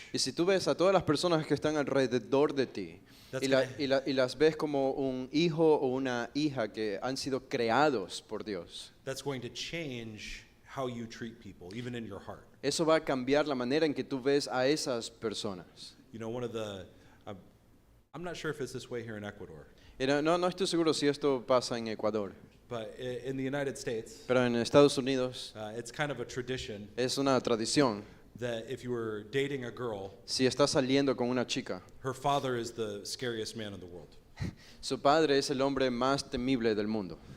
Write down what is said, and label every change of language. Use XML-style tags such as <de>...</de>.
<es>Y si tú ves a todas las personas que están alrededor de ti y las ves como un hijo o una hija que han sido creados por Dios,</es> <en>that's going to change how you treat people, even in your heart.</en> <es>eso va a cambiar la manera en que tú ves a esas personas.</es> <en>One of the, I'm not sure if it's this way here in Ecuador,</en> <es>Y no estoy seguro si esto pasa en Ecuador,</es> <en>but in the United States,</en> <es>pero en Estados Unidos</es> <en>it's kind of a tradition</en> <es>es una tradición.</es> <en>that if you were dating a girl,</en> <es>Si estás saliendo con una chica,</es> <en>her father is the scariest man in the world.</en> <es>su padre es el hombre más temible del mundo.</es>